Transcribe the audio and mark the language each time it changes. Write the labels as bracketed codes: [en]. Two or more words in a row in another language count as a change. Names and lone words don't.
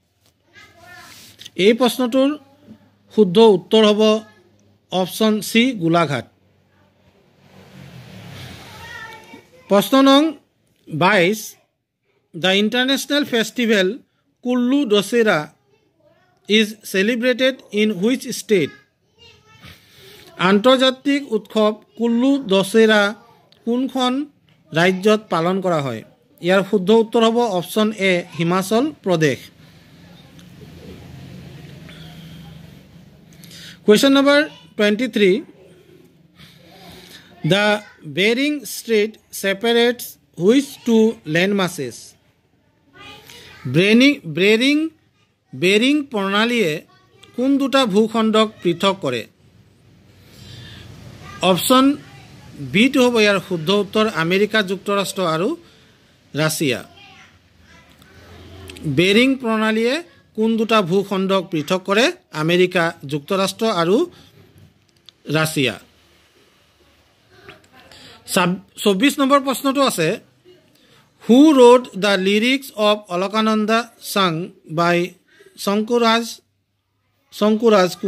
[as] এই প্ৰশ্নটোৰ শুদ্ধ উত্তৰ হ'ব অপচন সি গোলাঘাট প্ৰশ্ন নং 22 [en] the international festival [as] কুল্লু দশেৰা [en] is celebrated in which state [as] আন্তৰ্জাতিক উৎসৱ কুল্লু দশেৰা কোনখন ৰাজ্যত পালন কৰা হয় ইয়াৰ শুদ্ধ উত্তৰ হ'ব অপচন এ হিমাচল প্ৰদেশ [en] Question number 23 The Bering Strait separates which two landmasses [as] বেৰিং প্ৰণালীয়ে কোন দুটা ভূখণ্ডক পৃথক কৰে অপচন বি টো হ'ব ইয়াৰ শুদ্ধ উত্তৰ আমেৰিকা যুক্তৰাষ্ট্ৰ আৰু ৰাছিয়া বেৰিং প্ৰণালীয়ে কোন দুটা ভূখণ্ডক পৃথক কৰে আমেৰিকা যুক্তৰাষ্ট্ৰ আৰু ৰাছিয়া 24 নম্বৰ প্ৰশ্নটো আছে [en] who wrote the lyrics of অলকানন্দা sang by [as] শংকুৰাজ